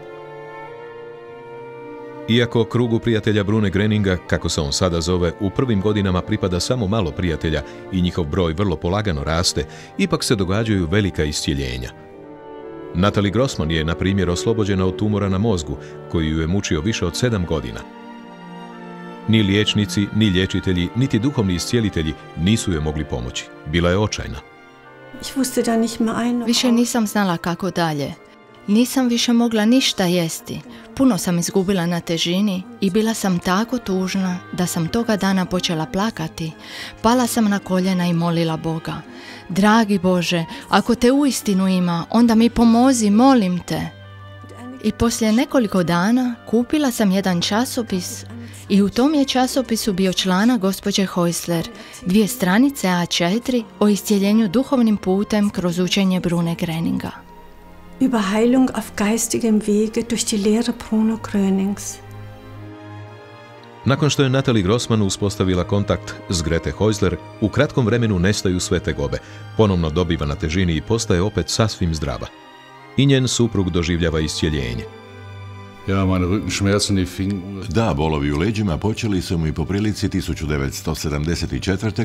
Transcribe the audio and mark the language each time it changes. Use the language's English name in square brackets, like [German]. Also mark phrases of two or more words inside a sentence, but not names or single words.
[Croatian] Iako krugu prijatelja Brune Gröninga, kako se on sada zove, u prvim godinama pripada samo malo prijatelja i njihov broj vrlo polagano raste, ipak se događaju velika iscijeljenja. Natalie Grossman je, na primjer, oslobođena od tumora na mozgu, koji ju je mučio više od 7 godina. Ni liječnici, ni liječitelji, niti duhovni iscijelitelji nisu joj mogli pomoći. Bila je očajna. [German] Ich wusste da nicht mehr ein. [Croatian] Više nisam znala kako dalje. Nisam više mogla ništa jesti. Puno sam izgubila na težini i bila sam tako tužna da sam toga dana počela plakati. Pala sam na koljena i molila Boga. Dragi Bože, ako te uistinu ima, onda mi pomozi, molim te. I poslije nekoliko dana kupila sam jedan časopis i u tom je časopisu bio članak gospođe Häusler, 2 stranice A4 o iscijeljenju duhovnim putem kroz učenje Brune Greninga. [German] Über Heilung auf geistigem Wege durch die Lehre Bruno Grönings. [Croatian] Nakon što je Natalie Grossman uspostavila kontakt s Grete Häusler, u kratkom vremenu nestaju sve tegobe, ponovno dobiva na težini i postaje opet sasvim zdrava. I njen suprug doživljava iscijeljenje. Da, bolovi u leđima počeli su mi po prilici 1974.